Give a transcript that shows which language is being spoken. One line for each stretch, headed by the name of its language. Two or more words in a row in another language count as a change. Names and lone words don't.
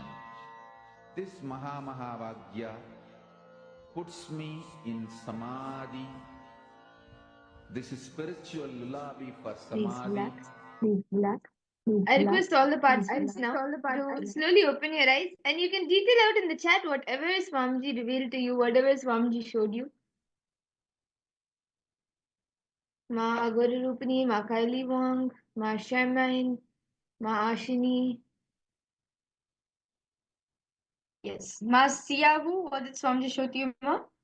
English: This Mahamahavagya puts me in samadhi. This is spiritual lullaby for samadhi. I request all the participants now to slowly open your eyes and you can detail out in the chat whatever Swamiji revealed to you, whatever Swamiji showed you. Ma Guru Rupini, Ma Kaili Wang, Ma Sharmain, Ma Ashini. Yes, Ma Siyahu, what did Swamiji show to you, Ma?